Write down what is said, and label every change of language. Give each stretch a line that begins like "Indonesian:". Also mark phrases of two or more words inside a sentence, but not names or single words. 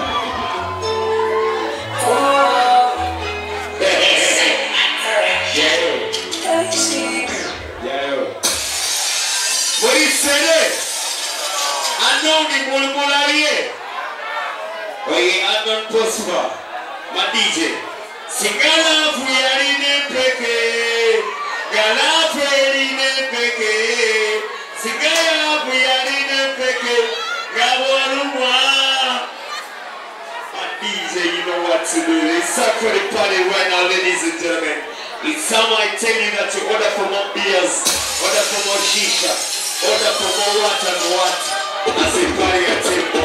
English: What he said? I know the Mulmula here. Oye, Adon Tosfa, my DJ.
Ganda: Singala fuyari ne peke, gala fuyari ne peke, singala fuyari ne peke, gawarumwa.
English: My DJ, you know what to do. It's time for the party right now, ladies and gentlemen. It's time I tell you that you order for more beers, order for more shisha, order for more what and what. I say party, I tell you.